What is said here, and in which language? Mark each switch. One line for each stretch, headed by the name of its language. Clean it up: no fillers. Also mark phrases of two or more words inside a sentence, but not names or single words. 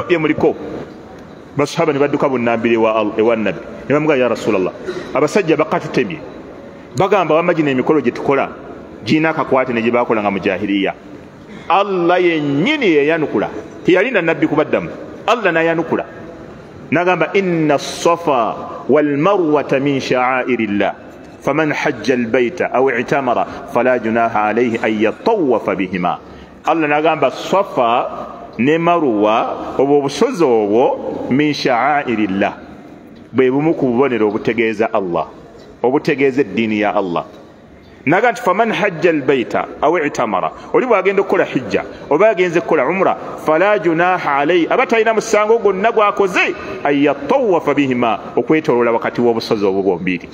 Ganda: bye muliko basahaba ne badduka bunnambiro ewa nabbi ne bamugamba
Arabic: يا رسول الله
Ganda: abasajja bakatutemye bagamba wamagina emikolo gye tukola gina akakwate ne gye bakolanga mu jahiliya allah yennyini yeyanukula teyalinda nabbi kubaddamu allah nayanukula nagamba
Arabic: إن الصفا والمروة من شعائر الله فمن حج البيت أو اعتمر فلا جناح عليه أن يطوف بهما.
Ganda: Allah nagamba Safa ne Marwa obwo obusozi obwo
Arabic: من شعائر الله,
Ganda: bwe bumu ku bubonero obutegeeza Allah, obutegeeza eddiini ya Allah. Naga nti
Arabic: فمن حج البيت أو اعتمر,
Ganda: oli bwagenda okukola hijja oba agenze kukola umra,
Arabic: فلا جناح عليه,
Ganda: abatalina musango gwonna gwakoze
Arabic: أن يطوف بهما,
Ganda: okwetoloola wakati w'obusozi obwo bwombiri.